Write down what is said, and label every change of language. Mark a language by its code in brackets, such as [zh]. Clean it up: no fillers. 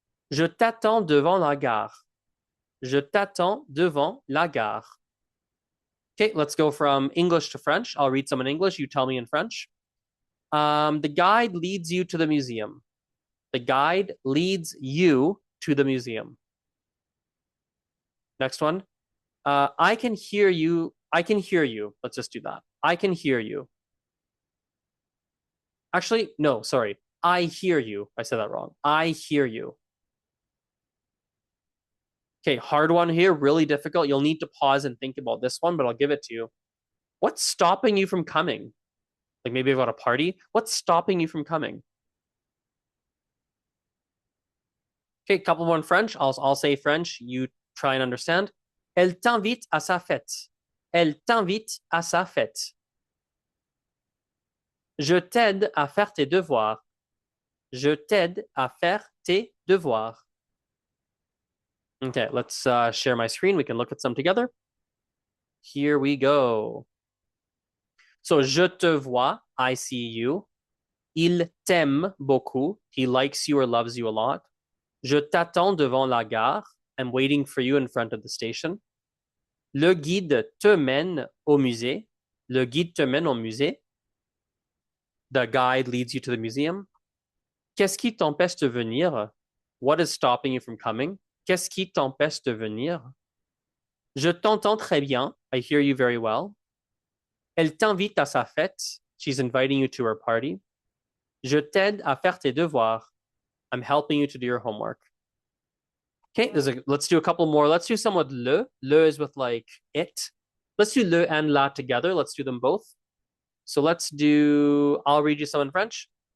[fr] Je t'attends devant la gare. Je t'attends devant la gare. [en] Okay, let's go from English to French. I'll read some in English. You tell me in French. The guide leads you to the museum. The guide leads you to the museum. Next one. I can hear you. I can hear you. Let's just do that. I can hear you. Actually, no, sorry. I hear you. I said that wrong. I hear you. Okay, hard one here, really difficult. You'll need to pause and think about this one, but I'll give it to you. What's stopping you from coming? Like maybe I've got a party. What's stopping you from coming? Okay, couple more in French. I'll say French. You try and understand. [fr] Elle t'invite à sa fête. Elle t'invite à sa fête. Je t'aide à faire tes devoirs. Je t'aide à faire tes devoirs. [en] Okay, let's share my screen. We can look at some together. Here we go. [fr] So, je te vois, [en] I see you. [fr] Il t'aime beaucoup. [en] He likes you or loves you a lot. [fr] Je t'attends devant la gare. [en] I'm waiting for you in front of the station. [fr] Le guide te mène au musée. Le guide te mène au musée. [en] The guide leads you to the museum. [fr] Qu'est-ce qui t'empêche de venir? [en] What is stopping you from coming? [fr] Qu'est-ce qui t'empêche de venir? Je t'entends très bien. [en] I hear you very well. [fr] Elle t'invite à sa fête. [en] She's inviting you to her party. [fr] Je t'aide à faire tes devoirs. [en] I'm helping you to do your homework. Okay, let's do a couple more. Let's do some with le. Le is with like it. Let's do le and la together. Let's do them both. So I'll read you some in French.